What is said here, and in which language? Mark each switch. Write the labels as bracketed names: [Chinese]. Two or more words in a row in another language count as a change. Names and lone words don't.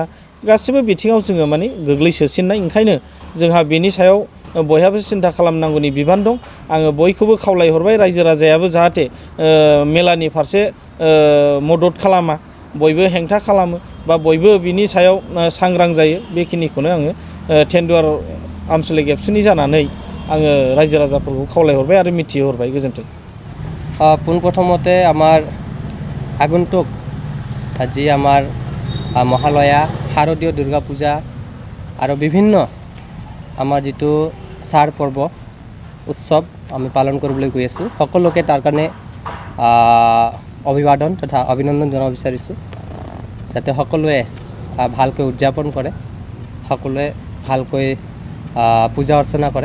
[Bodo] गासिबो बिथिङाव जोङो माने गोग्लैसोसिननाय ओंखायनो जोंहा बेनि सायाव बयहाबो सिन्था खालामनांगौनि बिबान दं आङो बयखौबो खावलायहरबाय रायजो राजायाबो जाहाथे मेलानि फारसे मदद खालामा बयबो हेंथा खालामो बा बयबो बिनि सायाव सांग्रां जायो बेखिनिखौनो आङो टेन्डुवार आन्चलिक एबसुनि जानानै आङो रायजो राजाफोरखौ खावलायहरबाय आरो मिथिहरबाय गोजोन्थों। [Assamese] পোনপ্ৰথমতে আমাৰ আগন্তুক আজি আমাৰ মহালয়া শাৰদীয় দুৰ্গা পূজা আৰু বিভিন্ন আমাৰ যিটো চাৰ পৰ্ব উৎসৱ আমি পালন কৰিবলৈ গৈ আছোঁ সকলোকে তাৰ কাৰণে অভিবাদন তথা অভিনন্দন জনাব বিচাৰিছোঁ যাতে সকলোৱে ভালকৈ উদযাপন কৰে সকলোৱে ভালকৈ পূজা অৰ্চনা কৰে।